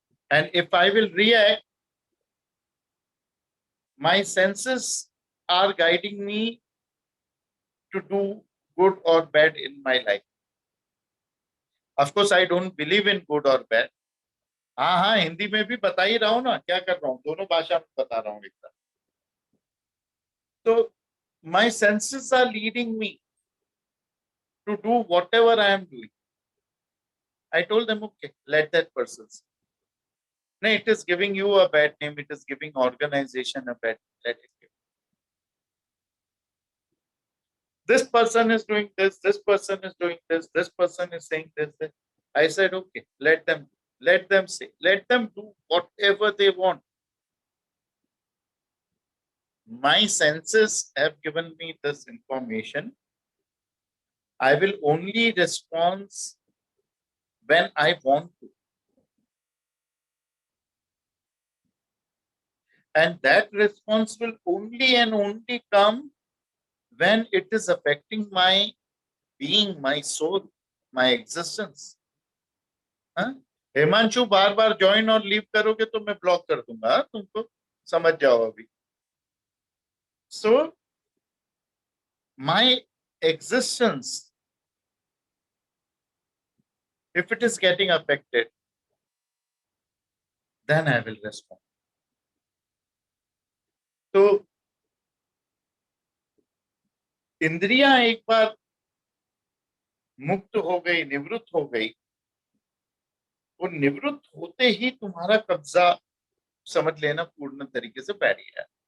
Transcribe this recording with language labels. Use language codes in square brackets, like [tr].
[en] And if I will react, my senses are guiding me to do good or bad in my life. Of course, I don't believe in good or bad. [hi] हाँ हाँ, हिंदी में भी बता ही रहा हूँ ना, क्या कर रहा हूँ, दोनों भाषा में बता रहा हूँ एकदम. [en] So my senses are leading me to do whatever I am doing. I told them, okay, let that person say. No, it is giving you a bad name. It is giving organization a bad name. Let it give. This person is doing this. This person is doing this. This person is saying this. This. I said, okay, let them say. Let them do whatever they want. My senses have given me this information. I will only respond when I want to. And that response will only and only come when it is affecting my being, my soul, my existence. [hi] Himanshu bar bar join और leave करोगे तो मैं block कर दूंगा, तुमको समझ जाओ अभी. [en] So my existence, if it is getting affected, then I will respond. [hi] तो इंद्रियां एक बार मुक्त हो गई, निवृत्त हो गई, वो निवृत्त होते ही तुम्हारा कब्जा समझ लेना पूर्ण तरीके से बैठ गया.